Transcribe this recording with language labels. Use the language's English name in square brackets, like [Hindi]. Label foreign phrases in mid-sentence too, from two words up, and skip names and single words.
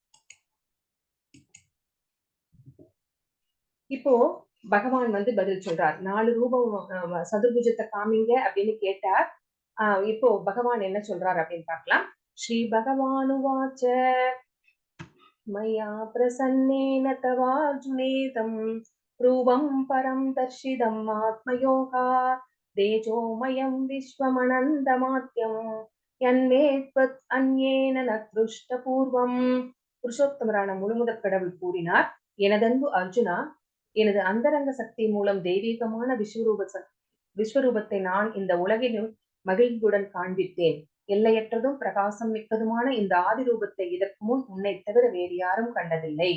[Tamil] இப்போ பகவான் வந்து பதில் சொல்றார். 4 ரூபம் சதுர்புஜத்தை காமிங்க அப்படின்னு கேட்டார். இப்போ பகவான் என்ன சொல்றார் அப்படின்னு பார்க்கலாம். [Sanskrit] श्री भगवानुवाच मया प्रसन्नेन तवार्जुनेदं ध्रुवं परं दर्शितम् आत्मयोगा तेजोमयं विश्वमनन्दमाद्यं यन्मे त्वत् अन्येन न दृष्टपूर्वम्. [Tamil] புருஷோத்தமரான முழுமுதற் கடவுள் கூறினார், எனதன்பு அர்ஜுனா, எனது அந்தரங்க சக்தி மூலம் தெய்வீகமான விஸ்வரூபத்தை நான் இந்த உலகிலும் மகிழ்வுடன் காண்பித்தேன். எல்லையற்றதும் பிரகாசம் மிக்கதுமான இந்த ஆதி ரூபத்தை இதற்கு முன் உன்னை தவிர வேறு யாரும் கண்டதில்லை.